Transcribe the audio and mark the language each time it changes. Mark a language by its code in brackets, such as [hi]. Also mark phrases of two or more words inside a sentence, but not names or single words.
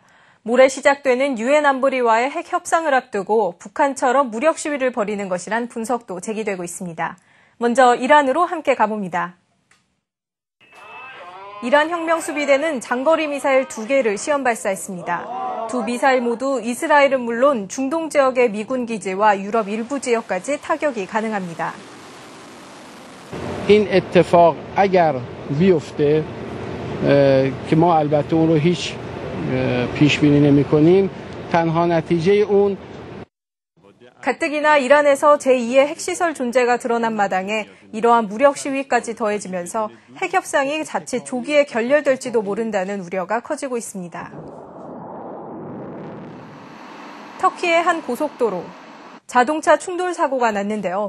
[ko] 모레 시작되는 유엔 안보리와의 핵 협상을 앞두고 북한처럼 무력 시위를 벌이는 것이란 분석도 제기되고 있습니다. 먼저 이란으로 함께 가봅니다. 이란 혁명수비대는 장거리 미사일 2개를 시험 발사했습니다. 두 미사일 모두 이스라엘은 물론 중동 지역의 미군 기지와 유럽 일부 지역까지 타격이 가능합니다. [fa] این اتفاق اگر بیفته که ما البته اون رو هیچ پیش بینی نمی‌کنیم تنها نتیجه اون [ko] 가뜩이나 이란에서 제2의 핵시설 존재가 드러난 마당에 이러한 무력 시위까지 더해지면서 핵 협상이 자칫 조기에 결렬될지도 모른다는 우려가 커지고 있습니다. 터키의 한 고속도로, 자동차 충돌 사고가 났는데요.